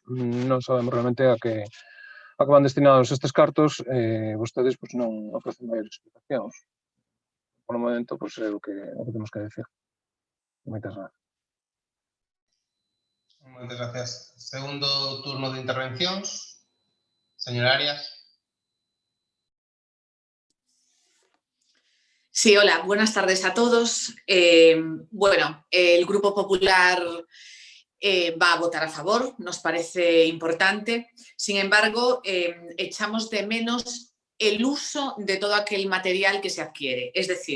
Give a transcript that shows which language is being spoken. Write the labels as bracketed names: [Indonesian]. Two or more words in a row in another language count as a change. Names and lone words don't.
[Galician] Non sabemos realmente a que van destinados estes cartos, vostedes pois, non ofrecen maiores explicacións. Por o momento, pois, é o que temos que decir. Moitas gracias. Moitas gracias. Segundo turno de intervencións. Señora Arias. [Spanish] Sí, hola, buenas tardes a todos. Bueno, el Grupo Popular va a votar a favor, nos parece importante. Sin embargo, echamos de menos el uso de todo aquel material que se adquiere.